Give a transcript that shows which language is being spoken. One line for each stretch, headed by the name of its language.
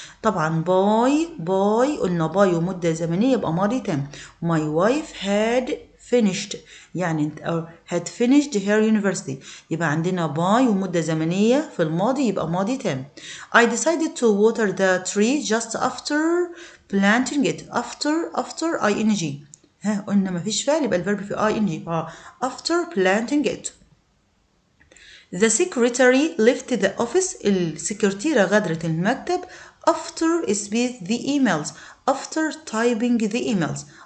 Arabic: طبعا by قلنا by ومدة زمنية يبقى ماضي تام.
English: My wife had finished
Arabic: يعني
English: had finished her university
Arabic: يبقى عندنا by ومدة زمنية في الماضي يبقى ماضي تام.
English: I decided to water the tree just after planting it. after ing.
Arabic: قلنا ما فيش فعل يبقى الفيرب في ing.
English: after planting it. The secretary left the office.
Arabic: السكرتيرة غادرت المكتب
English: after the emails. after typing the emails.